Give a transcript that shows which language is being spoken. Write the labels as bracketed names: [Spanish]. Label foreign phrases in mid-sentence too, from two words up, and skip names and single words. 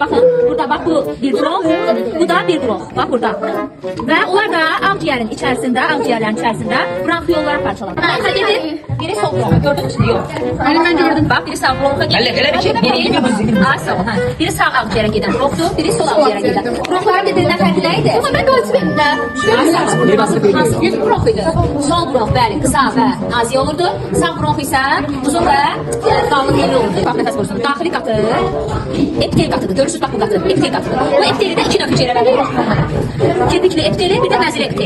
[Turkish] Bakın burada bak bu bir bronx, bu da bir bronx. Bak burada. Ve onlar da akciğerin içerisinde, akciğerlerin içerisinde bronxiyollara parçalanır. Biri sol bronx, gördünüz mü? Yok. Ben gördüm. Bak biri sağ bronxa gidiyor. Biri sağ akciğere giden bronxdur, biri sol akciğere giden. [Azerbaijani] Bronxların birbirinden fərqi nə idi? [Turkish] Ama ben gördüm. [Azerbaijani] Hansı? Bir bronx idi. Sol bronx bəli, kısa və nazik olurdu. Sağ bronx isə uzun və qalın yeri olurdu. Bak nəfəs borusunun daxili qatı epitel qatıdır. Görürsünüz bak bu qatı, epitel qatıdır. Bu epiteli də iki növ hüceyrə verir. Kirpikli epiteli, bir də məzili epiteli.